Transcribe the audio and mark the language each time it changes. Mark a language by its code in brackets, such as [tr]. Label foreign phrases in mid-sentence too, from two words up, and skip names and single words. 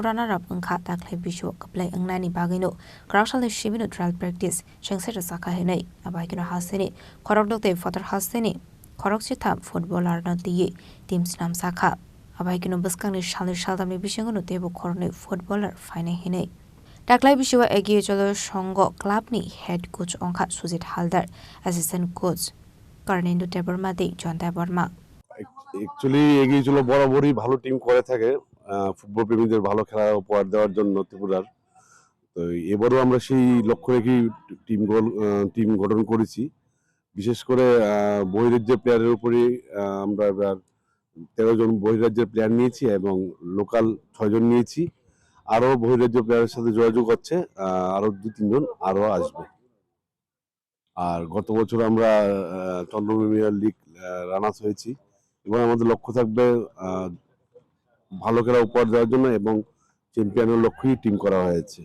[en] runner up [trp] ngkha takhle Bisho kaplai angnani bagino Kraksala shibino [en] trial practice [trp] chengse sakha henai abaikino haseni khorok dokte father haseni khorok chitha footballer na diye team snam sakha abaikino baskangni shalni shaldami bishengono tebo khorne footballer fine henai Taklai Bisho Agio cholo shongo club ni [en] head coach [trp] ongkha Sujit Haldar [en] assistant coach [trp] Karnendo Tebormadi John Teborma [bn] Actually এগিয়ে চলো বরাবরই ভালো টিম করে থাকে ফুটবল প্রেমীদের ভালো খেলা উপহার দেওয়ার জন্য ত্রিপুরার তো এবারও আমরা সেই লক্ষ্য রেখেই টিম গঠন করেছি বিশেষ করে বহিরাজ্যের প্লেয়ারের উপরে আমরা এবার 13 জন বহিরাজ্যের প্লেয়ার নিয়েছি এবং লোকাল 6 জন নিয়েছি আরো বহিরাজ্য প্লেয়ারের সাথে যোগাযোগ হচ্ছে আরো 2-3 জন আরো আসবে আর গত বছর আমরা চন্দ্রপুর প্রিমিয়ার লিগ রানার্স হয়েছি এবং আমাদের লক্ষ্য থাকবে ভালো খেলা উপহার দেওয়ার জন্য এবং চ্যাম্পিয়নের লক্ষ্যেই টিম করা হয়েছে